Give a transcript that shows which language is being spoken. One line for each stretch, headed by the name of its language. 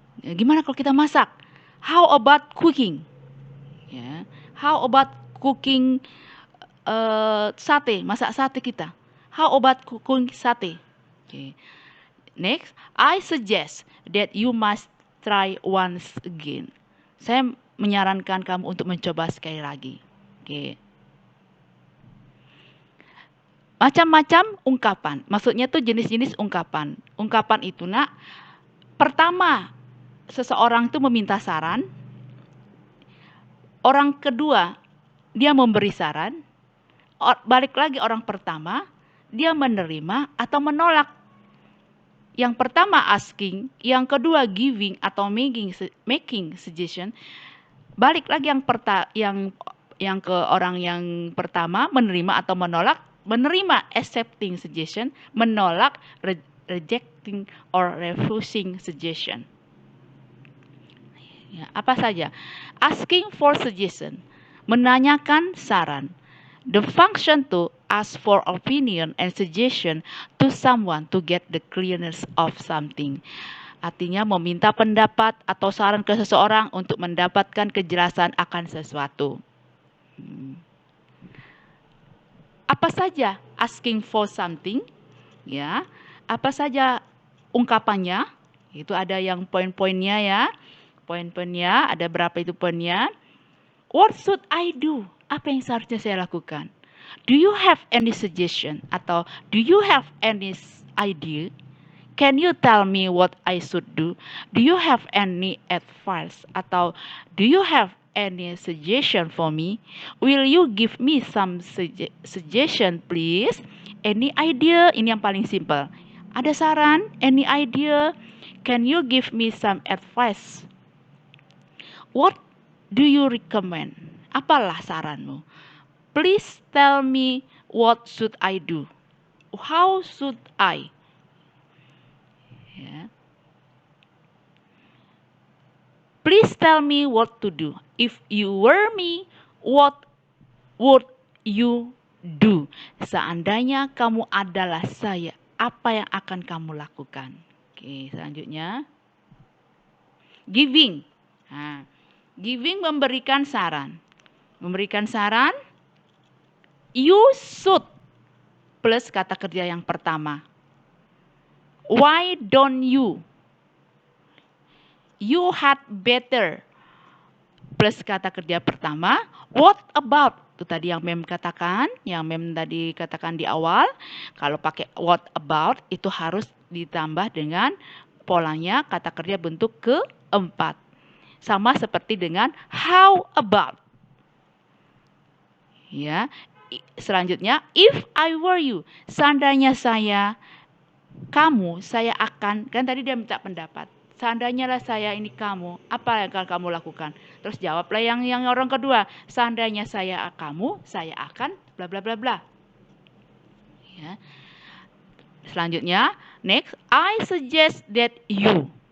Indonesian: Ya, gimana kalau kita masak?
English: How about cooking?
Indonesian: Ya,
English: how about cooking sate,
Indonesian: masak sate kita.
English: How about cooking sate? Okay. Next, I suggest that you must try once again.
Indonesian: Saya menyarankan kamu untuk mencoba sekali lagi. Okay. Macam-macam ungkapan. Maksudnya tuh jenis-jenis ungkapan. Ungkapan itu nak, pertama seseorang itu meminta saran. Orang kedua dia memberi saran. Balik lagi orang pertama, dia menerima atau menolak. Yang pertama asking, yang kedua giving atau making suggestion. Balik lagi yang ke orang yang pertama menerima atau menolak, menerima accepting suggestion, menolak rejecting or refusing suggestion. Ya, apa saja?
English: Asking for suggestion,
Indonesian: menanyakan saran.
English: The function to ask for opinion and suggestion to someone to get the clearness of something.
Indonesian: Artinya meminta pendapat atau saran ke seseorang untuk mendapatkan kejelasan akan sesuatu. Apa saja asking for something? Ya, apa saja ungkapannya? Itu ada yang poin-poinnya ya. Poin-poinnya ada berapa itu poinnya?
English: What should I do?
Indonesian: Apa yang seharusnya saya lakukan?
English: Do you have any suggestion? Atau do you have any idea? Can you tell me what I should do? Do you have any advice? Atau do you have any suggestion for me? Will you give me some suggestion please? Any idea? Ini yang paling simple. Ada saran? Any idea? Can you give me some advice? What do you recommend?
Indonesian: Apalah saranmu?
English: Please tell me what should I do? How should I? Ya. Please tell me what to do. If you were me, what would you do?
Indonesian: Seandainya kamu adalah saya, apa yang akan kamu lakukan? Oke, selanjutnya. Giving. Nah, giving memberikan saran. Memberikan saran,
English: you should
Indonesian: plus kata kerja yang pertama.
English: Why don't you? You had better
Indonesian: plus kata kerja pertama.
English: What about?
Indonesian: Itu tadi yang Mem katakan, yang Mem tadi katakan di awal. Kalau pakai what about itu harus ditambah dengan polanya kata kerja bentuk keempat. Sama seperti dengan how about. Ya. Selanjutnya, if I were you, seandainya saya, kamu, saya akan, kan tadi dia minta pendapat. Seandainya lah saya ini kamu, apa yang akan kamu lakukan? Terus jawablah yang orang kedua, seandainya saya kamu, saya akan bla bla bla bla. Ya. Selanjutnya,
English: next, I suggest that you.